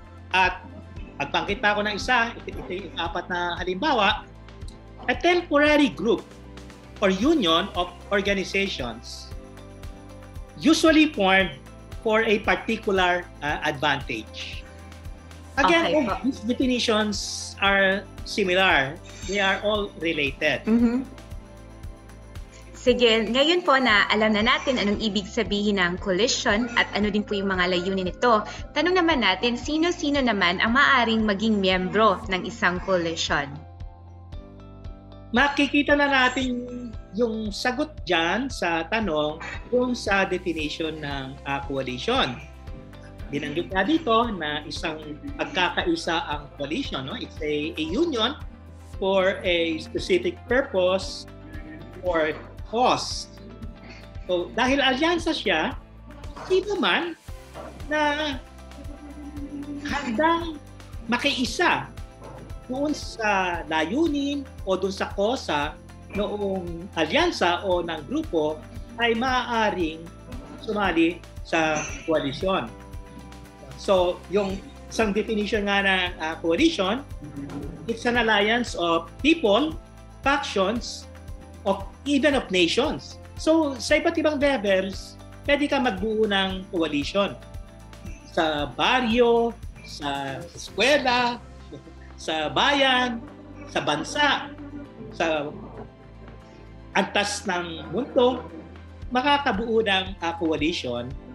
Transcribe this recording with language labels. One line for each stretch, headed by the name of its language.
Filipino: At pagpangkit pa ako ng isa, ito yung apat na halimbawa,
English: a temporary group or union of organizations usually formed for a particular advantage. Again, these definitions are similar. They are all related.
Filipino: Sige, ngayon po na alam na natin anong ibig sabihin ng coalition at ano din po yung mga layunin nito, tanong naman natin, sino-sino naman ang maaaring maging miyembro ng isang coalition? Makikita na natin yung sagot dyan sa tanong kung sa definition ng coalition. Binanggit na dito na isang pagkakaisa ang coalition. No?
English: It's a union for a specific purpose or cause.
Filipino: So, dahil alyansa siya, sino man na handang makiisa doon sa layunin o doon sa kosa noong alyansa o ng grupo ay maaaring sumali sa koalisyon.
English: So,
Filipino: yung isang definition nga ng coalition,
English: it's an alliance of people, factions, even of nations.
Filipino: So, sa iba't ibang levels, pwede ka magbuo ng coalition. Sa baryo, sa eskwela, sa bayan, sa bansa, sa antas ng mundo, makakabuo ng coalition.